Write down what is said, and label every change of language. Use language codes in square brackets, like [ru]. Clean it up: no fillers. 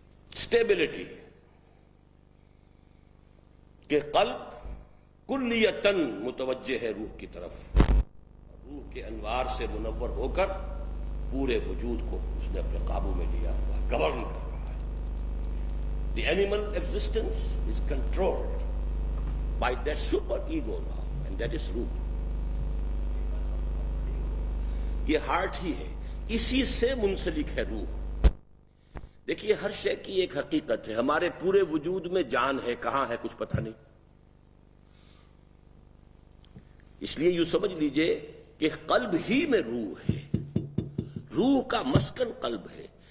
[ur] Stability کہ قلب کلیتاً متوجہ ہے روح کی طرف، روح کے انوار سے منور ہو کر پورے وجود کو اس نے اپنے قابو میں لیا ہوا، گورن کر رہا ہے. [en] The animal existence is controlled by that super ego now, and that is روح. [ur] یہ ہارٹ ہی ہے، اسی سے منسلک ہے روح. دیکھیے ہر شے کی ایک حقیقت ہے. ہمارے پورے وجود میں جان ہے، کہاں ہے کچھ پتہ نہیں. اس لیے یوں سمجھ لیجئے کہ قلب ہی میں روح ہے، روح کا مسکن قلب ہے.